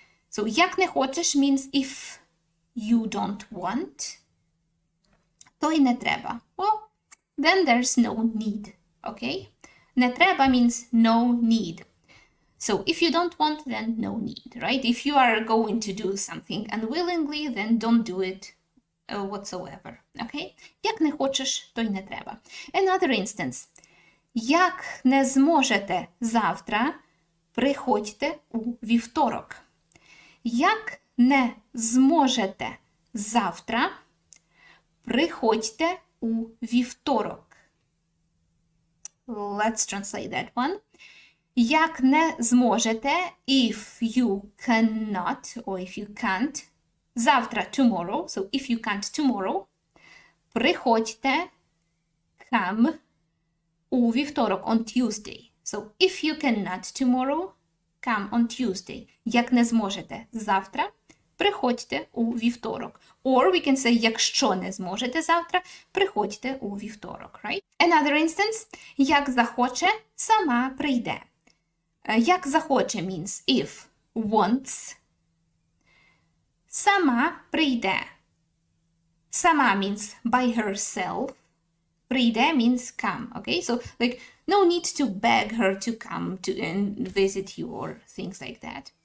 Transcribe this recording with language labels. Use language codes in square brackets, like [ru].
[en] So, [uk] як не хочеш [en] means if you don't want, [uk] то й не треба. [en] Well, then there's no need, okay? [uk] Не треба [en] means no need. So if you don't want, then no need, right? If you are going to do something unwillingly, then don't do it whatsoever, okay? [uk] Як не хочеш, то й не треба. [en] Another instance. [uk] Як не зможете завтра, приходьте у вівторок. Як не зможете завтра, приходьте у вівторок. [en] Let's translate that one. [uk] Як не зможете, [en] if you cannot, or if you can't, завтра, tomorrow, so if you can't tomorrow, приходьте, come, [uk] у вівторок, [en] on Tuesday. So if you cannot tomorrow, come on Tuesday. [uk] Як не зможете завтра, приходьте у вівторок. [en] Or we can say, [uk] якщо не зможете завтра, приходьте у вівторок, right? [en] Another instance, [uk] як захоче, сама прийде. Як захоче [en] means if, wants. [uk] Сама прийде. [en] Сама means by herself. Прийде means come, okay? So, like, no need to beg her to come to and visit you or things like that.